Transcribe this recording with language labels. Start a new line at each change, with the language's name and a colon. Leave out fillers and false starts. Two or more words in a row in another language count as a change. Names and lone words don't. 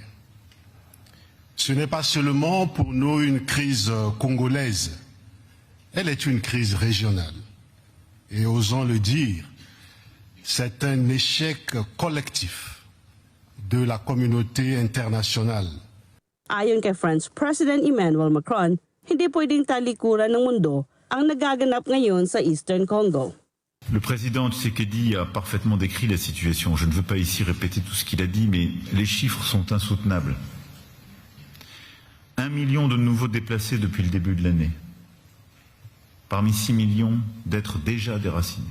French: Ce n'est pas seulement pour nous une crise congolaise, elle est une crise régionale. Et osons le dire, c'est un échec collectif de la communauté internationale.
Filipino: Ayon kay
English: French President
Filipino: Emmanuel Macron, hindi pwedeng talikuran ng mundo ang nagaganap ngayon sa Eastern Congo.
French: Le président Tshisekedi a parfaitement décrit la situation. Je ne veux pas ici répéter tout ce qu'il a dit, mais les chiffres sont insoutenables. 1 million de nouveaux déplacés depuis le début de l'année. Parmi 6 millions d'êtres déjà déracinés.